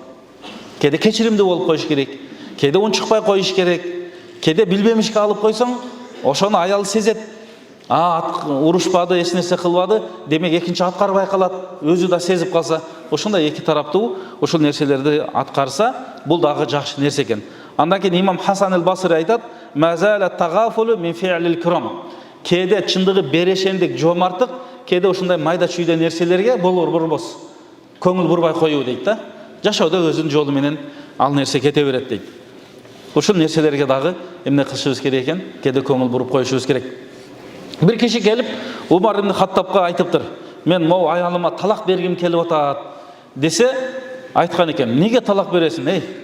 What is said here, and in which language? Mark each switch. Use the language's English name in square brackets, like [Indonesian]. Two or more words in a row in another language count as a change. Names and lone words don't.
[Kyrgyz] Кээде кечиримдүү болуп коюш керек, кээде унчукпай коюш керек, кээде билбемишке алып койсоң, ошону аял сезет. Урушпады, эч нерсе кылбады, демек экинчи аткар байкалат, өзү да сезип калса, ошондой эки тараптуу ошол нерселерди аткарса, бул дагы жакшы нерсе экен. Андан кийин имам Хасан аль-Басри айтат: [Arabic] "ما زال التغافل من فعل الكرام." [Kyrgyz] Кээде чындыгы берешендик, жомарттык, кээде ошондой майда чүйдө нерселерге болор бурбос көңүл бурбай коюу дейт да. Жашоодо өзүнүн жолу менен ал нерсе кете берет дейт. Ушул нерселерге дагы эмне кылышыбыз керек экен? Кээде көңүл буруп коюшубуз керек. Бир киши келип Умар ибн Хаттабга айтыптыр: "Мен могу аялыма талак бергим келип атат" десе, айткан экен: "Неге талак бересиң?